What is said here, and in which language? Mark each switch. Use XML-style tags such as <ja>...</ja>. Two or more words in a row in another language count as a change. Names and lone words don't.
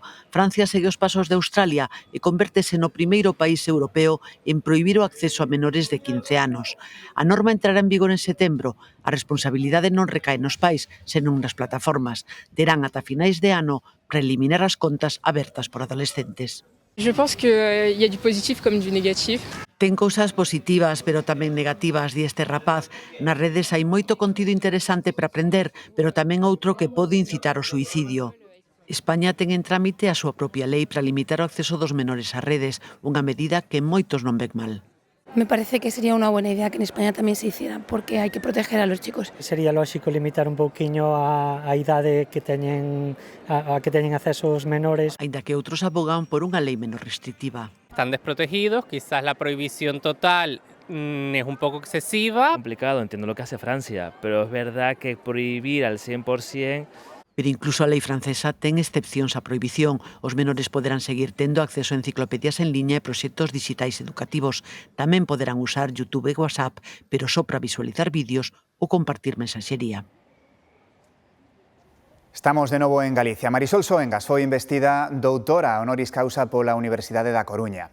<gl>Francia segue os pasos de Australia e convértese no primeiro país europeo en prohibir o acceso a menores de 15 anos. A norma entrará en vigor en setembro. A responsabilidade non recae nos pais, senón nas plataformas. Terán ata finais de ano para eliminar as contas abertas por adolescentes.</gl> <fr>Je pense qu'il y a du positif comme du négatif.</fr> <gl>Ten cousas positivas, pero tamén negativas, di este rapaz. Nas redes hai moito contido interesante para aprender, pero tamén outro que pode incitar ao suicidio. España ten en trámite a súa propia lei para limitar o acceso dos menores ás redes, unha medida que moitos non ven mal.</gl> <es>Me parece que sería unha buena idea que en España tamén se hiciera, porque hai que proteger a los chicos.</es> <gl>Sería lógico limitar un pouquiño a idade que teñen acceso os menores. Aínda que outros abogan por unha lei menos restrictiva.</gl> <es>Están desprotegidos, quizás la prohibición total es un poco excesiva. Complicado, entiendo lo que hace Francia, pero es verdad que prohibir al 100%...</es> <gl>Pero incluso a lei francesa ten excepcións á prohibición. Os menores poderán seguir tendo acceso a enciclopedias en liña e proxectos digitais educativos. Tamén poderán usar YouTube e WhatsApp, pero só para visualizar vídeos ou compartir mensaxería. Estamos de novo en Galicia. Marisol Soengas foi investida doutora honoris causa pola Universidade da Coruña.</gl>